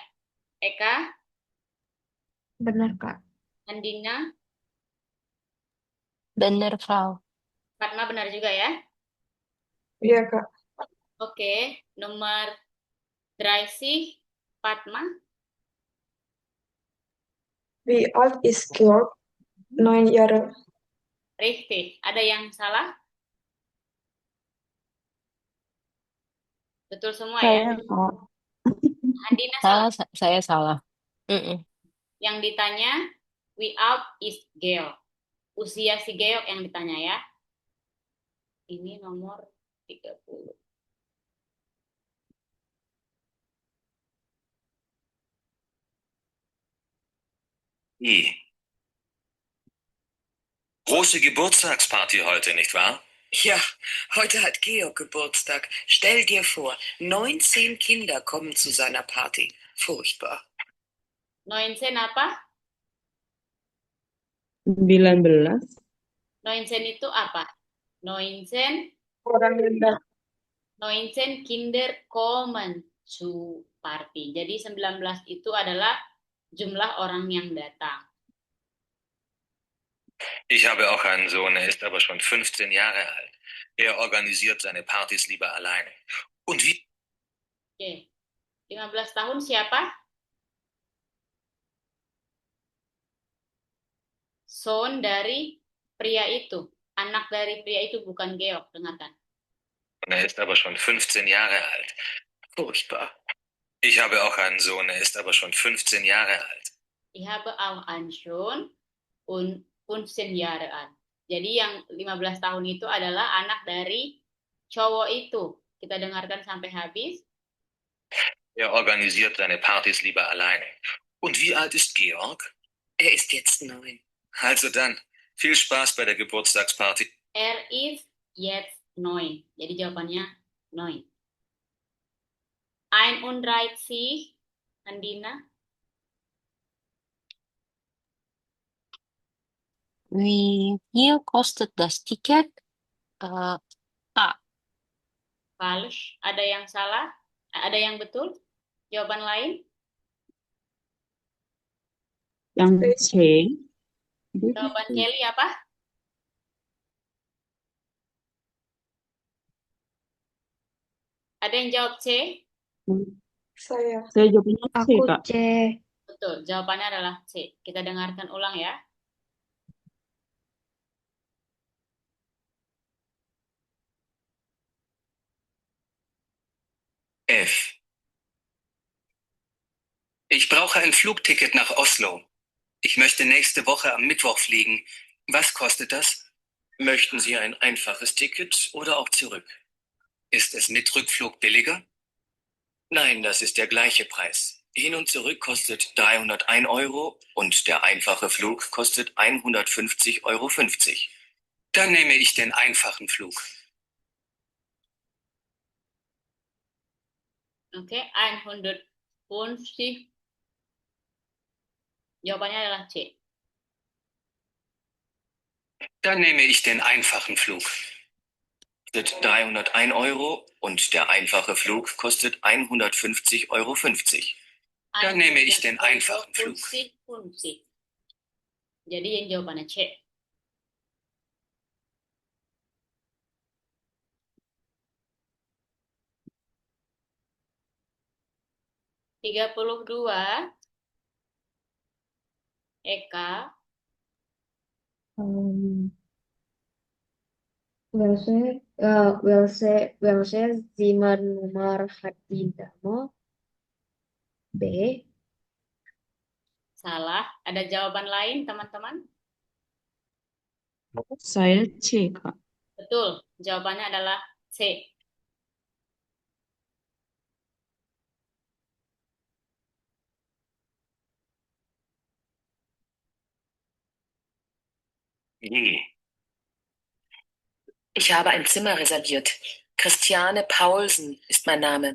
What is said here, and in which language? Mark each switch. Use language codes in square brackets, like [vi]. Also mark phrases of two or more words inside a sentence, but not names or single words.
[id] Eka, Benar, Kak. Andina, Benar, Frau. Fatma benar juga ya? Iya, Kak. Oke, nomor 30, Fatma. [de] Wie alt ist Georg? 9 Jahre. Richtig. [id] Ada yang salah? Betul semua ya? Saya Kak. Andina salah. Saya salah. Yang ditanya, [de] we out is Georg. [id] Usia si Georg yang ditanya ya. Ini nomor 30. E. [de] Große Geburtstagsparty heute, nicht wahr? Ja, heute hat Georg Geburtstag. Stell dir vor, 19 Kinder kommen zu seiner Party. Furchtbar. [id] 19 apa? 19. 19 itu apa? 19 Orang rendah. [de] 19 Kinder kommen zu Party. [id] Jadi 19 itu adalah jumlah orang yang datang. [de] Ich habe auch einen Sohn, er ist aber schon 15 Jahre alt. Er organisiert seine Partys lieber alleine. Und wie? [id] Oke. 15 tahun siapa? Son dari pria itu. Anak dari pria itu bukan Georg, dengarkan. [de] Er ist aber schon 15 Jahre alt. Furchtbar. Ich habe auch einen Sohn, er ist aber schon 15 Jahre alt. Ich habe auch einen Sohn und 15 Jahre alt. [id] Jadi yang 15 tahun itu adalah anak dari cowok itu. Kita dengarkan sampai habis. [de] Er organisiert seine Partys lieber alleine. Und wie alt ist Georg? Er ist jetzt 9. Also dann, viel Spaß bei der Geburtstagsparty. Er ist jetzt 9. [id] Jadi jawabannya 9. 31, Andina. [de] Wie viel kostet das Ticket? A. Falsch. [id] Ada yang salah? Ada yang betul? Jawaban lain? Yang C. Jawaban Kelly apa? Ada yang jawab C? Saya. Saya jawabnya C, Aku Kak. C. Betul, jawabannya adalah C. Kita dengarkan ulang ya. F. [de] Ich brauche ein Flugticket nach Oslo. Ich möchte nächste Woche am Mittwoch fliegen. Was kostet das? Möchten Sie ein einfaches Ticket oder auch zurück? Ist es mit Rückflug billiger? Nein, das ist der gleiche Preis. Hin und zurück kostet 301 Euro und der einfache Flug kostet 150,50 Euro. Dann nehme ich den einfachen Flug. [id] Oke, 150. Jawabannya adalah C. [de] Dann nehme ich den einfachen Flug. kostet 301 Euro und der einfache Flug kostet 150,50 Euro. Dann nehme ich den einfachen Flug. 150. [id] Jadi yang jawabannya C. Tiga puluh dua. Eka. [de] Welche Zimmernummer hat die Dame? B. [id] Salah. Ada jawaban lain, teman-teman? Saya C, Kak. Betul. Jawabannya adalah C. J. [de] Ich habe ein Zimmer reserviert. Christiane Paulsen ist mein Name.